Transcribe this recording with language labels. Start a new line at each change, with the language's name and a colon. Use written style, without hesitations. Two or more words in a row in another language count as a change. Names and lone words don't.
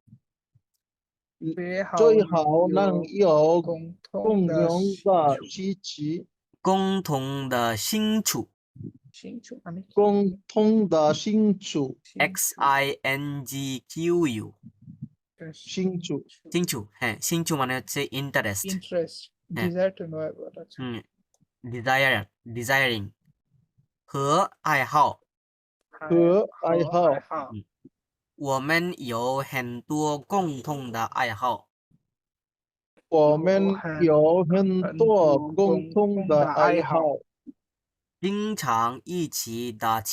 Chinese: 最好能有共同的兴趣。共同的兴趣共同的兴趣，，XINGQU，兴趣，兴趣，兴趣
Bangla: মানে হচ্ছে ইন্টারেস্ট,
English: interest desire to know about আছে
Chinese: desiring 和爱好。和爱好。我们有很多共同的爱好。我们有很多共同的爱好，经常一起打球，